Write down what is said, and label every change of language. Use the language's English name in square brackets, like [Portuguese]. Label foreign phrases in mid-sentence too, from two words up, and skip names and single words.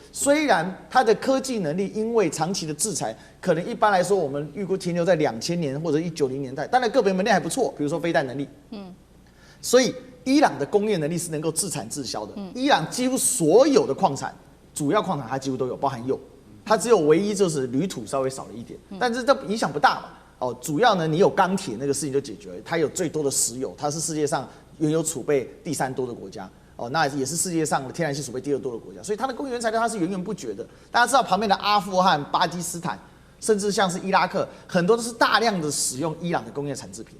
[Chinese] 雖然它的科技能力因為長期的制裁，可能一般來說我們預估停留在2000年或者1990年代，當然個別門類還不錯，比如說飛彈能力。所以伊朗的工業能力是能夠自產自銷的。伊朗幾乎所有的礦產，主要礦產它幾乎都有，包含鈾，它只有唯一就是鋁土稍微少了一點，但是这影響不大嘛。哦，主要呢，你有鋼鐵那個事情就解決了。它有最多的石油，它是世界上原油儲備第3多的國家。哦，那也是世界上的天然氣儲備第2多的國家，所以它的工業原材料它是源源不絕的。大家知道旁邊的阿富汗、巴基斯坦，甚至像是伊拉克，很多都是大量的使用伊朗的工業產製品。